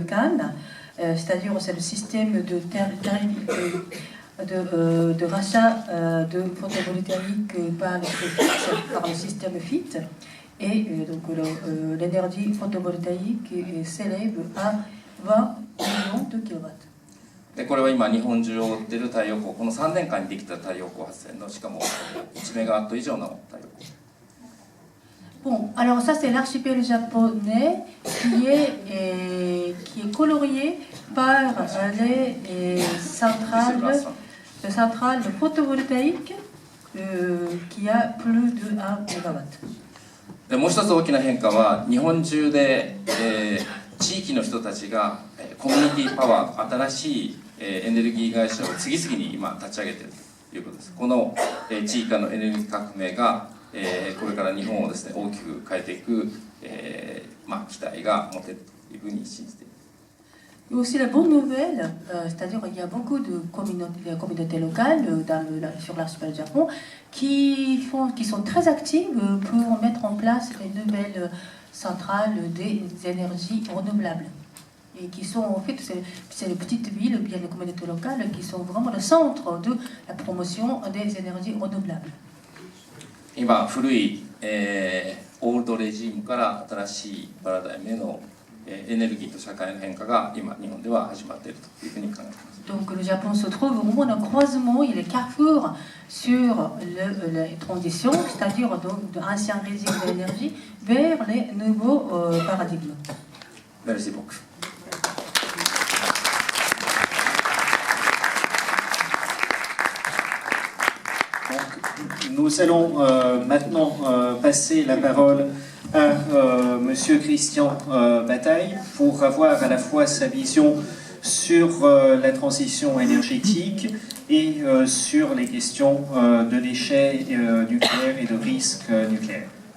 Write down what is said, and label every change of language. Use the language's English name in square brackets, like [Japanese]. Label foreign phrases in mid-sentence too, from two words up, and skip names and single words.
[French] Kahn, c'est-à-dire c'est le système de rachat de photovoltaïque par le système FIT, et donc l'énergie photovoltaïque s'élève à 20 millions de kilowatts. [Japanese] でこれは今日本中を覆っている太陽光、この3年間にできた太陽光発電のしかも1メガワット以上の太陽光。 [French] Bon, alors ça c'est l'archipel japonais qui est colorié par les centrales photovoltaïques qui a plus de 1 mégawatt. [Japanese] でもう一つ大きな変化は日本中で、地域の人たちがコミュニティパワー、新しいエネルギー会社を次々に今立ち上げているということです。この地域のエネルギー革命がこれから日本をですね大きく変えていく期待が持てるというふうに信じています。 [French] Et aussi la bonne nouvelle, c'est-à-dire qu'il y a beaucoup de communautés locales sur l'archipel du Japon qui sont très actives pour mettre en place les nouvelles centrales des énergies renouvelables. et qui sont en fait, c'est les petites villes ou bien les communautés locales qui sont vraiment le centre de la promotion des énergies renouvelables. [Japanese] 今古い、オールドレジームから新しいパラダイムへの、エネルギーと社会の変化が今日本では始まっているというふうに考えています。 [French] Donc le Japon se trouve au moment d'un croisement, il est carrefour sur la transition, c'est-à-dire donc de l'ancien régime de l'énergie vers les nouveaux paradigmes. Merci beaucoup. Donc, nous allons maintenant passer la parole à Monsieur Christian Bataille pour avoir à la fois sa vision sur la transition énergétique et sur les questions de déchets nucléaires et de risques nucléaires.